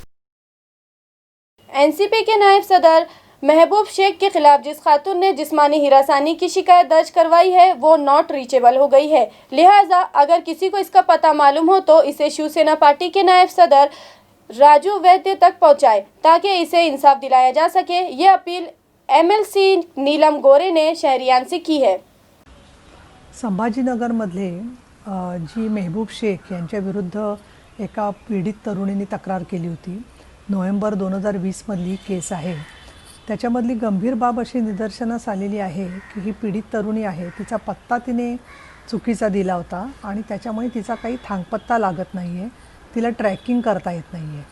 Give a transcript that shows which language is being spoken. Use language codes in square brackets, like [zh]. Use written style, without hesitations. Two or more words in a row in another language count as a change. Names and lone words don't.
[ur] NCP کے نائب صدر محبوب شیخ کے خلاف جس خاتون نے جسمانی ہراسانی کی شکایت درج کروائی ہے وہ [en] not reachable [ur] ہو گئی ہے، لہٰذا اگر کسی کو اس کا پتہ معلوم ہو تو اسے شیو سینا پارٹی کے نائب صدر راجو ویدیہ تک پہنچائے تاکہ اسے انصاف دلایا جا سکے۔ یہ اپیل MLC نیلم گورے نے شہریان سے کی ہے۔ [mr] संभाजीनगरमधले जी मेहबूब शेख यांच्या विरुद्ध एका पीडित तरुणीने तक्रार केली होती। नोव्हेंबर 2020 मधली केस आहे। त्याच्यामधली गंभीर बाब अशी निदर्शनास आलेली आहे की ही पीडित तरुणी आहे, तिचा पत्ता तिने चुकीचा दिला होता आणि त्याच्यामुळे तिचा काही थांगपत्ता लागत नाही आहे, तिला ट्रॅकिंग करता येत नाही आहे।